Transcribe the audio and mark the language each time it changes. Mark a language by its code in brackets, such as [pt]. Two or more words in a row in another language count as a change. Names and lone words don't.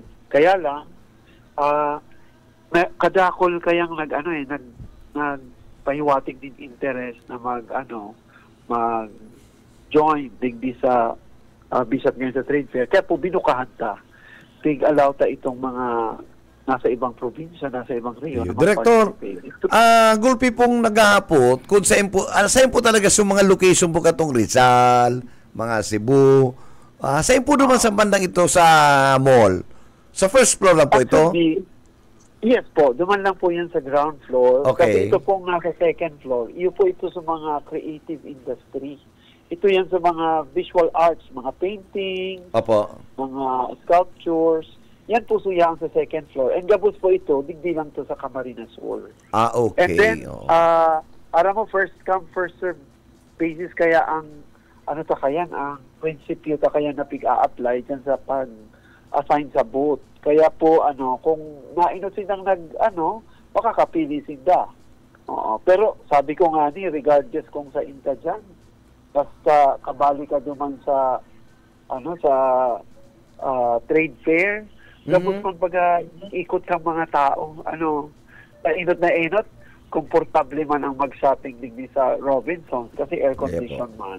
[bik] Kaya lang, kadakol kayang nagpahiwatig din interest na mag-join digdi sa Bishop ngayon sa Trade Fair. Kaya po binukahan ta. Tig-allow ta itong mga nasa ibang probinsya, nasa ibang rehiyon. Director, gulpi pong naghahapot, kung saan po talaga sa mga location po katong Rizal, mga Cebu, saan po naman sa bandang ito sa mall? [tl] Sa first floor lang po ito? [bik] Yes po, duman lang po yan sa ground floor. [en] Okay. [bik] Kasi ito pong nasa second floor. Iyo po ito sa mga [en] creative industry. [tl] Ito yan sa mga [en] visual arts, [tl] mga painting, Opo. [bik] mga sculptures. Yan po suya sa second floor. And gabos po ito, digdi lang to sa Camarines Hall. [en] Okay. And then, [bik] aram mo, [en] first come, first serve basis [bik] kaya ang, ang prinsipyo ta kaya na pig-a-apply dyan sa pag-assign sa booth. Kaya po, kung nainot silang makakapili sila. Pero [tl] sabi ko nga [bik] regardless kung sa inta dyan, basta kabali ka duman sa, trade fair, tapos pagbaga ikot kang mga tao, inot na inot, komportable man ang mag-shopping digdi sa Robinsons kasi air-condition man.